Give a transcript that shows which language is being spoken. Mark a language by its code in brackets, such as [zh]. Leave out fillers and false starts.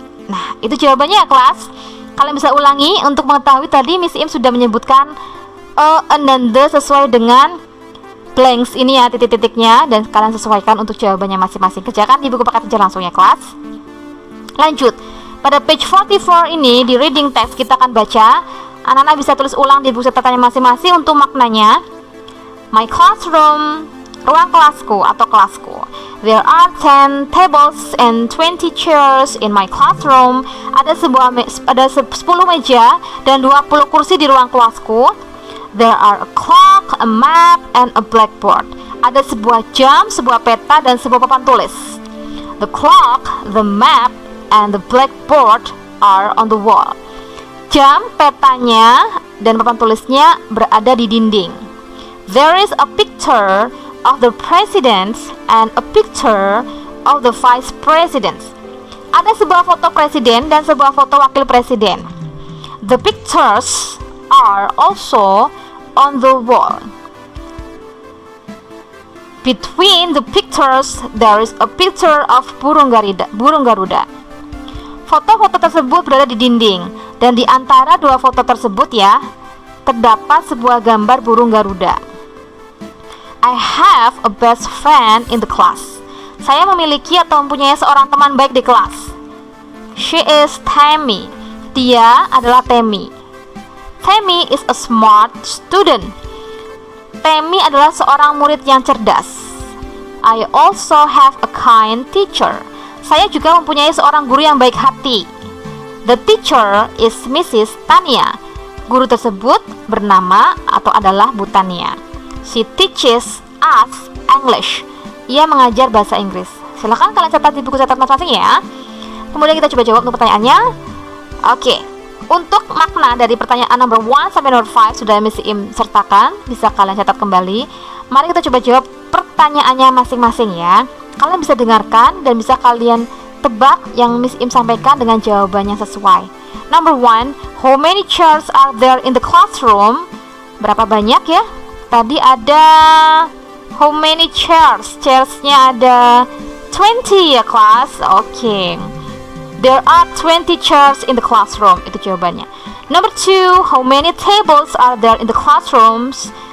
[id] Nah, itu jawabannya ya kelas. Kalian bisa ulangi untuk mengetahui tadi Miss Im sudah menyebutkan an dan the sesuai dengan blanks ini ya, titik-titiknya, dan kalian sesuaikan untuk jawabannya masing-masing. Kerjakan di buku paket aja langsung ya kelas. Lanjut, pada page 44 ini di reading text kita akan baca. Anak-anak bisa tulis ulang di buku catatannya masing-masing untuk maknanya. [en] My classroom, [id] ruang kelasku atau kelasku. [en] There are 10 tables and 20 chairs in my classroom. [id] Ada 10 meja dan 20 kursi di ruang kelasku. [en] There are a clock, a map, and a blackboard. [id] Ada sebuah jam, sebuah peta, dan sebuah papan tulis. [en] The clock, the map, and the blackboard are on the wall. [id] Jam, petanya, dan papan tulisnya berada di dinding. [en] There is a picture of the president and a picture of the vice president. [id] Ada sebuah foto presiden dan sebuah foto wakil presiden. [en] The pictures are also on the wall. Between the pictures there is a picture of burung Garuda. [id] Foto-foto tersebut berada di dinding, dan di antara dua foto tersebut ya, terdapat sebuah gambar burung Garuda. [en] I have a best friend in the class. [id] Saya memiliki atau mempunyai seorang teman baik di kelas. [en] She is Tammy. [id] Dia adalah Tammy. [en] Tammy is a smart student. [id] Tammy adalah seorang murid yang cerdas. [en] I also have a kind teacher. [id] Saya juga mempunyai seorang guru yang baik hati. [en] The teacher is Mrs. Tania. [id] Guru tersebut bernama atau adalah Bu Tania. [en] She teaches us English. [id] Ia mengajar bahasa Inggris. Silahkan kalian catat di buku catatan masing-masing ya. Kemudian kita coba jawab untuk pertanyaannya. Oke, untuk makna dari pertanyaan number 1 sampai number 5 sudah Miss Im sertakan. Bisa kalian catat kembali. Mari kita coba jawab pertanyaannya masing-masing ya. Kalian bisa dengarkan dan bisa kalian tebak yang Miss Im sampaikan dengan jawabannya sesuai. [en] Number 1, how many chairs are there in the classroom? [id] Berapa banyak ya? Tadi ada [en] how many chairs? [id] Chairs-nya ada 20 ya kelas. Oke. [en] There are 20 chairs in the classroom. [id] Itu jawabannya. [en] Number 2, how many tables are there in the classrooms?